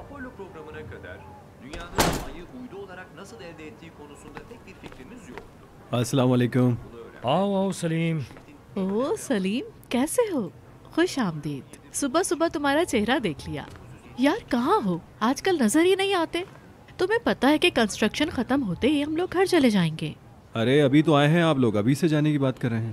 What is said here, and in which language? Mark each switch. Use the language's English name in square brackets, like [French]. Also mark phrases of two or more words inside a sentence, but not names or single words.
[Turkish] programına kadar dünyanın ayı uydu olarak nasıl elde ettiği konusunda tek bir fikrimiz yoktu. [Arabic] السلام عليكم. [Hindi] आओ आओ सलीम। ओ सलीम, कैसे हो? खुश आमदीद। सुबह सुबह तुम्हारा चेहरा देख लिया। यार कहाँ हो? आजकल नजर ही नहीं आते। तुम्हें पता है कि कंस्ट्रक्शन खत्म होते ही हम लोग घर चले जाएंगे। अरे अभी तो आए हैं आप लोग, अभी से जाने की बात कर रहे हैं।